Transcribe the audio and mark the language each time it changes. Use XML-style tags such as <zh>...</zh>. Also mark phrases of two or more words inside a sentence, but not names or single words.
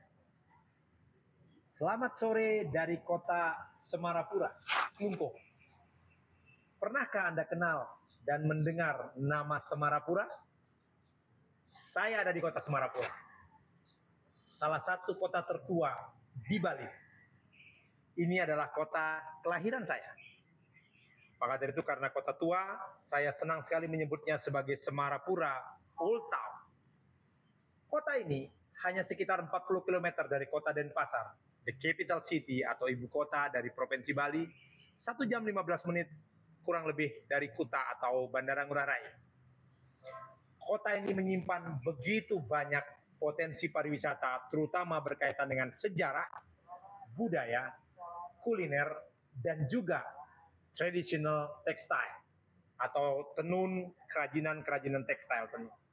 <id>Selamat sore dari kota Semarapura, Klungkung. Pernahkah Anda kenal dan mendengar nama Semarapura? Saya ada di kota Semarapura, salah satu kota tertua di Bali. Ini adalah kota kelahiran saya. Maka dari itu karena kota tua, saya senang sekali menyebutnya sebagai Semarapura Old Town. Kota ini hanya sekitar 40 km dari kota Denpasar,</id> <en>the capital city</en> <id>atau ibu kota dari Provinsi Bali, 1 jam 15 menit kurang lebih dari Kuta atau Bandara Ngurah Rai. Kota ini menyimpan begitu banyak potensi pariwisata, terutama berkaitan dengan sejarah, budaya, kuliner, dan juga</id> <en>traditional textile</en> <id>atau tenun kerajinan-kerajinan tekstil tenun.</id>